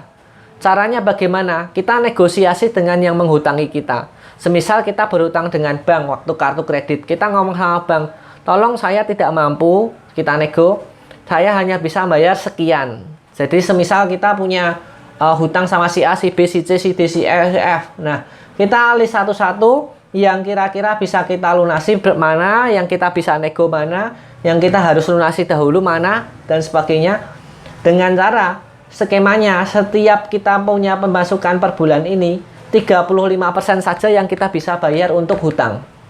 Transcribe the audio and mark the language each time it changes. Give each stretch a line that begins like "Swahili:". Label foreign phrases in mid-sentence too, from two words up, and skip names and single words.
Indonesian: Caranya bagaimana? Kita negosiasi dengan yang menghutangi kita. Semisal kita berhutang dengan bank waktu kartu kredit. Kita ngomong sama bank, tolong saya tidak mampu, kita nego, saya hanya bisa bayar sekian. Jadi semisal kita punya hutang sama si A, si B, si C, si D, si E, si F. Nah, kita list satu-satu yang kira-kira bisa kita lunasi mana, yang kita bisa nego mana, yang kita harus lunasi dahulu mana, dan sebagainya. Dengan cara skemanya, setiap kita punya pemasukan per bulan ini 35% saja yang kita bisa bayar untuk hutang.